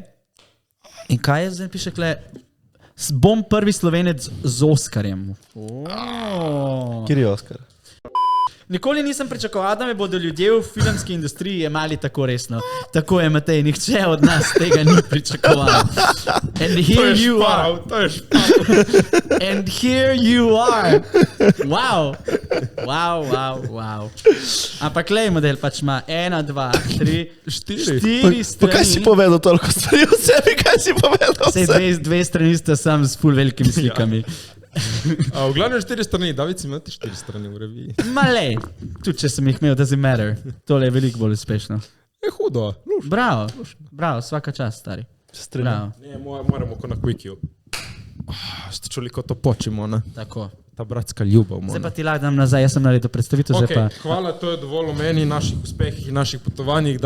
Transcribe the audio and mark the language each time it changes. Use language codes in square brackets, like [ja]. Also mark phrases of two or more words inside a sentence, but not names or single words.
[sl] In kaj je zdaj piše, kle? Bom prvi Slovenec z Oskarjem. Kjer je Oskar? Nikoli nisem pričakoval, da me bodo ljudje v filmski industriji jemali tako resno. Tako je, Matej, nihče od nas tega ni pričakoval. [en] And here you are. [sl] To je šparal. [en] And here you are. Wow. [sl] Ampak lej model pač ima 1, 2, 3, 4 strani. Pa kaj si povedal toliko stvari o sebi, kaj si povedal o Sej sebi? dve strani sta sam s ful velikimi slikami. A v glavnem 4 strani, David si imel ti 4 strani v reviji. Ma lej, tudi če sem jih imel, [en] doesn't matter. [sl] Tole je veliko bolj uspešno. Je hudo. Bravo, [hr] svaka čast, [sl] stari. Bravo, Ne, moramo ko na Quickiu. Ste čuli, ko to počimo, ne? tako. Ta [hr] bratska ljubav. [sl] Zdaj pa ti lahko dam nazaj, jaz sem naredil predstavitev, zdaj pa... Hvala, to je dovolj o meni, naših uspehih in naših potovanjih.